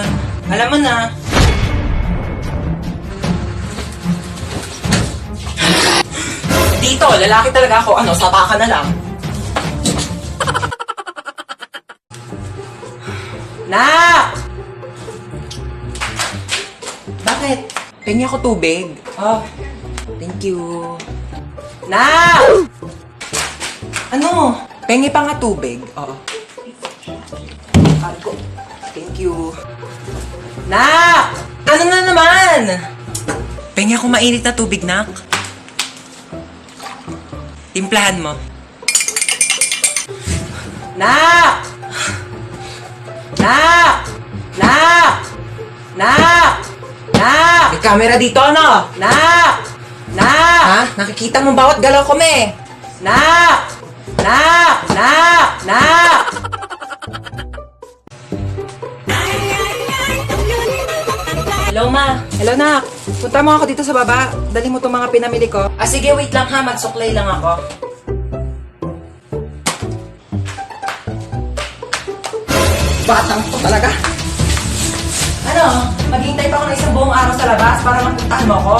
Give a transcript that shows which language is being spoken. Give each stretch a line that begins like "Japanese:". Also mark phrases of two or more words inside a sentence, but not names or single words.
Filipino: Alam mo na. Dito, lalaki talaga ako. Ano, sapa ka na lang. Nak! Bakit? Pengi ako tubig.
English: Oh, thank you.
Filipino: Nak! Ano? Pengi pa nga tubig. Oo. Sabi ko,
English: thank you.
Filipino: Nak! Ano na naman? Pengi ako mainit na tubig, Nak. Timplahan mo. Nak! Nak! Nak! Nak! Nak! May camera dito, ano? Nak! Nak! Ha? Nakikita mo bawat galaw ko, me? Nak! Nak! Nak! Nak!
English: Hello, ma. Hello, Nak.
Filipino: Punta mo ako dito sa baba. Dali mo itong mga pinamili ko. Ah, sige, wait lang ha. Magsuklay lang ako. Batang to talaga. Ano? Maghihintay pa ako ng isang buong araw sa labas para magpuntahan mo ako?